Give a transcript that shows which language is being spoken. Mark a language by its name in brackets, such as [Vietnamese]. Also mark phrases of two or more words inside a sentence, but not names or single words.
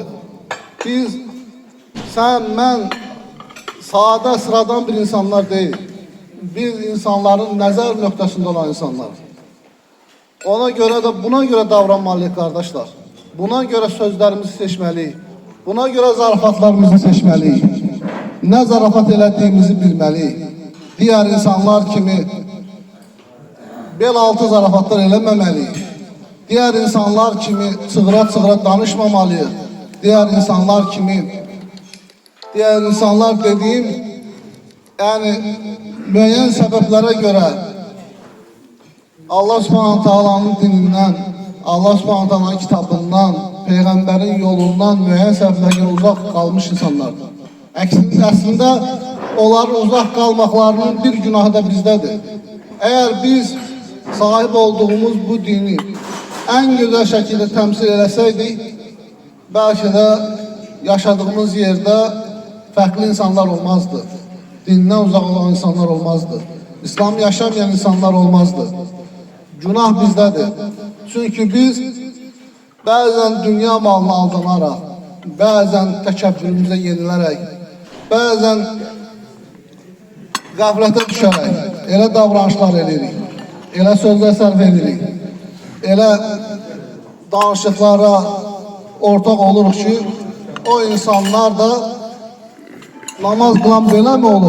[Azerbaijani] Biz, sən, mən sadə, sıradan bir insanlar deyil. Biz insanların nəzər nöqtəsində olan insanlar. Ona görə də, buna görə davranmalıyıq qardaşlar. Buna görə sözlərimizi seçməliyik. Buna görə zarafatlarımızı seçməliyik. Nə zarafat elədiyimizi bilməliyik. Diğer insanlar kimi bel altı zarafatlar eləməməliyik. Diğer insanlar kimi çığıra-çığıra danışmamalıyıq. Diğer insanlar dediğim, yani müəyyən səbəblərə görə Allah Subhanahu Taala'nın dinindən, Allah Subhanahu Taala'nın kitabından, Peyğəmbərin yolundan müəyyən səbəblərə görə uzaq qalmış insanlardır. Əslində onların uzaq qalmaqlarının bir günahı da bizdədir. [Turkish] Eğer biz sahip olduğumuz bu dini en güzel şekilde temsil etseydik, belki de yaşadığımız yerde farklı insanlar olmazdı. [Azerbaijani] Dindən uzaq olan insanlar olmazdı. İslam yaşamayan insanlar olmazdı. Günah bizdədir. Çünkü biz bazen dünya malına aldanaraq, bazen təkəbbürümüzə yenilərək, bazen qəflətə düşərək elə davranışlar edirik, elə sözlər sərf edirik, elə danışıqlara ortaq oluruq ki, o insanlar da namaz qılan belə mi olur?